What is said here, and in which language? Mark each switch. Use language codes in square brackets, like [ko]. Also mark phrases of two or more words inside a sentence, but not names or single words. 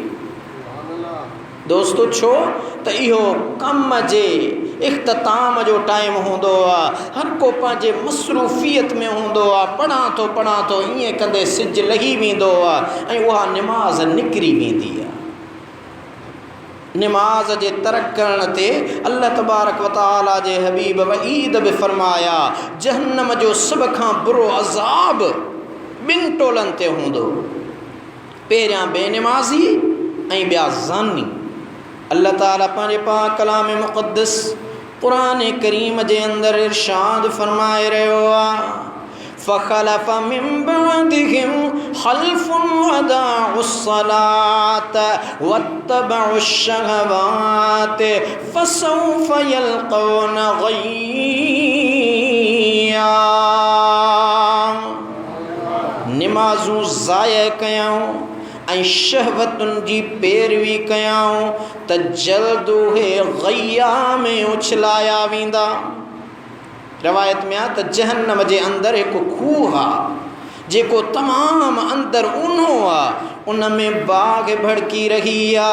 [sd] दोस्तो छो त इहो कम जे इख़्तिताम जो टाइम हूंदो आहे, हर को पंहिंजे मसरूफ़ियत में हूंदो आहे, पढ़ां थो ईअं कंदे सिज लही वेंदो आहे ऐं उहा निमाज़ निकिरी वेंदी आहे। निमाज़ जे तर्क करण ते [ar] الله تبارك وتعالى [sd] जे हबीब वईद बि फरमाया जहन्नम जो सभ खां बुरो अज़ाब ॿिनि टोलनि ते हूंदो, पहिरियां बेनिमाज़ी ऐं ॿिया ज़ानी। [ar] الله تعالى [sd] पंहिंजे पाक कलाम मुक़द्दस क़ुरान करीम जे अंदर इरशाद फरमाए रहियो आहे [ar] فخلف من بعدهم خلف أضاعوا الصلاة واتبعوا الشهوات فسوف يلقون غيا. [sd] निमाज़ूं ज़ाया कयाऊं ऐं शहवतुनि जी पैरवी कयाऊं त जल्द उहे ग़य्या में उछलाया वेंदा। रवायत में आहे त जहन्नम जे अंदरि हिकु खूह आहे जेको तमामु अंदरि ऊन्हो आहे, उन में बाहि भड़की रही आहे।